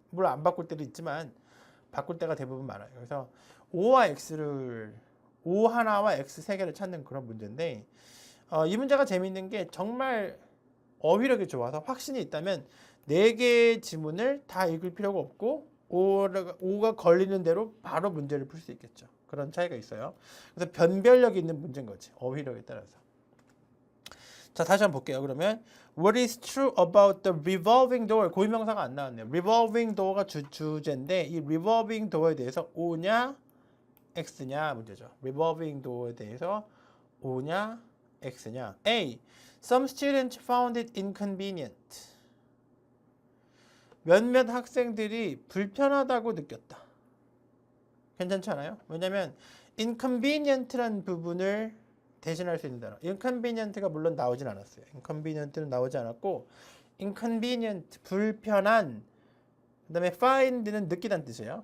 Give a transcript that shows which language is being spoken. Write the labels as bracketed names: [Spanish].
[Korean] 물론 안 바꿀 때도 있지만 바꿀 때가 대부분 많아요. 그래서 O와 X를 O 하나와 X 3개를 찾는 그런 문제인데 이 문제가 재미있는 게 정말 어휘력이 좋아서 확신이 있다면 4개의 지문을 다 읽을 필요가 없고 O가 걸리는 대로 바로 문제를 풀 수 있겠죠. 그런 차이가 있어요. 그래서 변별력이 있는 문제인 거지. 어휘력에 따라서. 자, 다시 한번 볼게요. [English] 그러면 What is true about the revolving door? [Korean] 고유명사가 안 나왔네요. revolving door가 주제인데 이 revolving door에 대해서 O냐 X냐 문제죠. revolving door에 대해서 O냐 X냐. [English] A. Some students found it inconvenient. [Korean] 몇몇 학생들이 불편하다고 느꼈다. 괜찮지 않아요? 왜냐면 inconvenient라는 부분을 대신할 수 있는 단어. inconvenient가 물론 나오진 않았어요. inconvenient는 나오지 않았고 inconvenient, 불편한, 그 다음에 find는 느끼다는 뜻이에요.